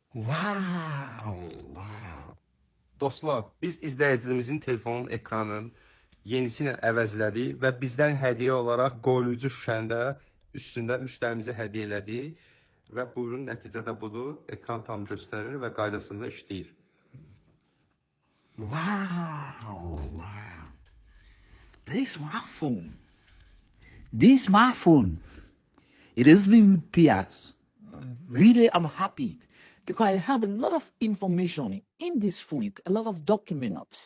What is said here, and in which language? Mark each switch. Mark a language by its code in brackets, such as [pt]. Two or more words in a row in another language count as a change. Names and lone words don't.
[az] Wow, wow. Dostlar, biz izləyicimizin telefonun ekranının yenisini əvəzlədik və bizdən hədiyyə olaraq qoruyucu şüşəndə üstündə müştərimize hədiyyə elədik və buyurun nəticədə budur. Ekran tam göstərir və qaydasında işləyir. Wow, wow. [en] This smartphone. This smartphone. It has been repaired. Really, I'm happy because I have a lot of information in this phone, a lot of documents.